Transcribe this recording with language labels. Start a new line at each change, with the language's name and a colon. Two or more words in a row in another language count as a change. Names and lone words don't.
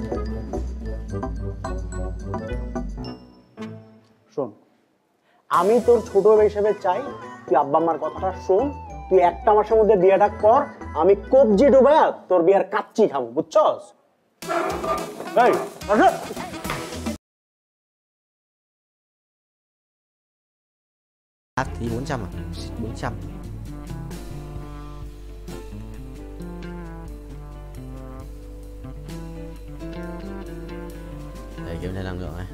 Bangla: শোন, আমি তোর ছোট হিসেবে চাই তুই আব্বা আম্মার কথাটা শোন, তুই 1 মাসের মধ্যে বিয়েটা কর, আমি কবজি ডুবায়া তোর বিয়ের কাচ্চি খাবো, বুঝছস? এই, আসো।
Vietnamese: Thì 400 à? 400. Để kiểm tra năng lượng này.